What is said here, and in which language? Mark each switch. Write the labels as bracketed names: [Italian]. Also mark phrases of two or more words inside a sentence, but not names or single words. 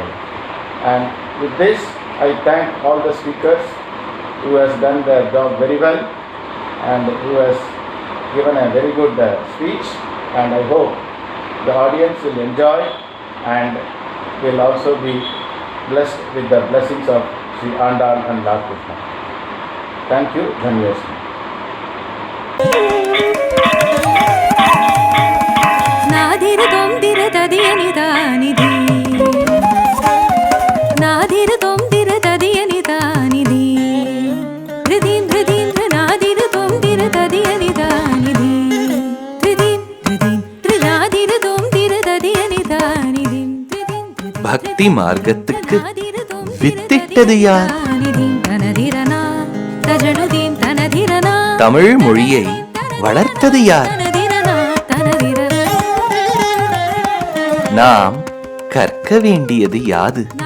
[English] And with this, I thank all the speakers who has done their job very well and who has given a very good speech, and I hope the audience will enjoy and will also be blessed with the blessings of Sri Andal and Lord Krishna. Thank you. Dhanyasmi. నాదిర తొందిర తదియని దానిది నాదిర తొందిర తదియని దానిది హృదీం హృదీం నాదిర తొందిర తదియని దానిది హృదీం హృదీం నాదిర తొందిర తదియని దానిది [Tamil] பக்தி மார்க்கத்துக்கு வித்திட்டது யார்? தனதிரனா தஜனுதீம் தனதிரனா தமிழ் மொழியை வளர்த்தது யார்? நாம் கற்க வேண்டியது யாது?